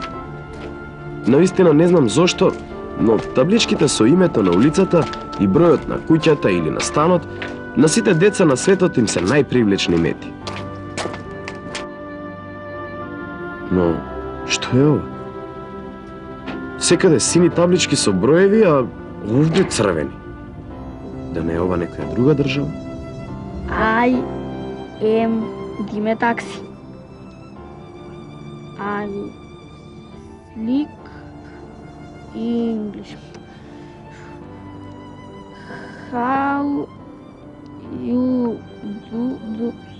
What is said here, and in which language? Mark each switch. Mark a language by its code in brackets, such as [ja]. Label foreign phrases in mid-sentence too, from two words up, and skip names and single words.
[mk] Навистина не знам зошто, но табличките со името на улицата и бројот на куќата или на станот, на сите деца на светот им се најпривлечни мети. Но, што е ова? Секаде сини таблички со броеви, а овде црвени. Да не е ова некоја друга држава? [en] I am Диме такси. I speak English. How you do?